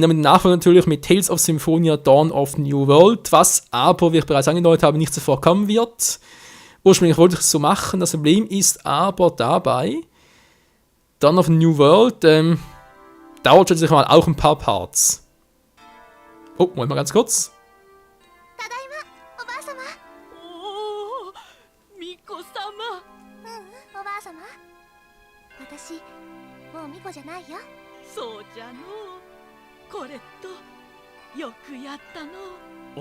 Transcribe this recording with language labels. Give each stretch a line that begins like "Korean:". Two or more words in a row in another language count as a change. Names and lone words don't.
German: Damit Nachfolger natürlich mit Tales of Symphonia Dawn of New World, was aber, wie ich bereits angedeutet habe, nicht sofort kommen wird. Ursprünglich wollte ich es so machen, das Problem ist aber dabei, Dawn of New World dauert schließlich mal auch ein paar Parts. Oh, Moment mal ganz kurz.
Japanese: ただいまおばあ様。おおミコ様。おばあ様。私もうミコじゃないよ。そうじゃのう。コレットよくやったのう。